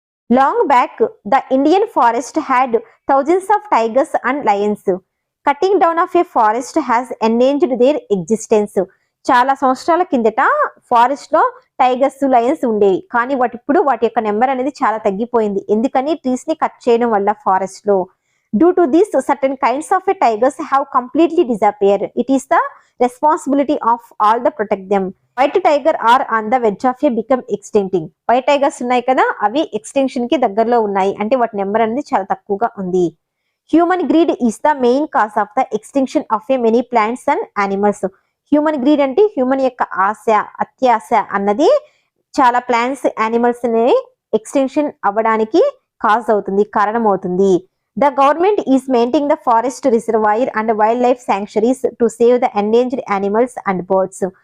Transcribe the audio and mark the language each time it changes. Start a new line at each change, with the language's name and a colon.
English: Long back the Indian forest had thousands of tigers and lions. Cutting down of a forest has endangered their existence.
Telugu: చాలా సంవత్సరాల కిందట forest లో tigers, Lions ఉండేవి, కానీ ఇప్పుడు వాటి యొక్క నెంబర్ అనేది చాలా తగ్గిపోయింది. ఎందుకని? ట్రీస్ ని కట్ చేయడం వల్ల ఫారెస్ట్ లో.
English: Due to this, certain kinds of a tigers have completely disappeared. It is the responsibility of all the protect them. White tiger are on the verge of a become extincting.
Telugu: White tigers ఉన్నాయి కదా, అవి extension కి దగ్గరలో ఉన్నాయి, అంటే వాటి number అనేది చాలా తక్కువగా ఉంది.
English: Human greed is the main cause of the extinction of a many plants and animals.
Telugu: Human greed అంటే హ్యూమన్ యొక్క ఆశ, అత్యాశ అన్నది చాలా ప్లాంట్స్, యానిమల్స్ ని ఎక్స్టెన్షన్ అవ్వడానికి కాజ్ అవుతుంది, కారణం అవుతుంది.
English: The government is maintaining the forest reservoir and wildlife sanctuaries to save the endangered animals and birds.